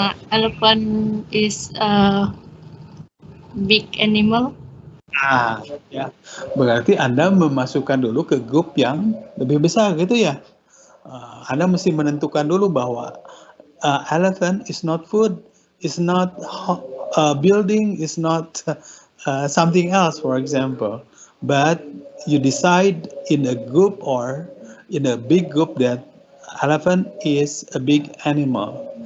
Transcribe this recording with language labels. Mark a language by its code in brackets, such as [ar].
[en] Elephant is a big animal. [id] Ya, berarti Anda memasukkan dulu ke grup yang lebih besar gitu ya. Anda mesti menentukan dulu bahwa [en] elephant is not food, is not building, is not something else, for example. But you decide in a group or in a big group that elephant is a big animal.